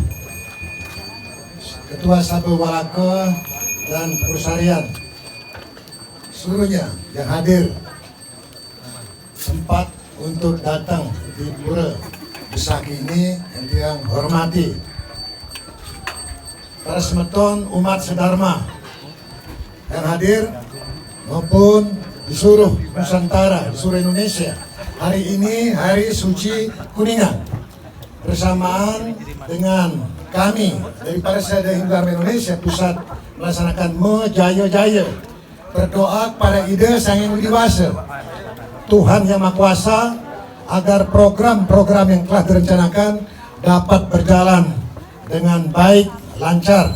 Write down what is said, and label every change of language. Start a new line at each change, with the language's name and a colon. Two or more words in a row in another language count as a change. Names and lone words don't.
Indonesian: Ketua Sabel Walaka dan Pengurus Harian seluruhnya yang hadir sempat untuk datang di Pura Besaki ini yang hormati para semeton umat sedharma yang hadir maupun di seluruh Nusantara, di seluruh Indonesia. Hari ini Hari Suci Kuningan, bersamaan dengan kami dari Parisade Hindu Dharma Indonesia Pusat melaksanakan Jaya-Jaya, berdoa kepada Ida Sang Yang Widi Wasa, Tuhan Yang Maha Kuasa, agar program-program yang telah direncanakan dapat berjalan dengan baik, lancar.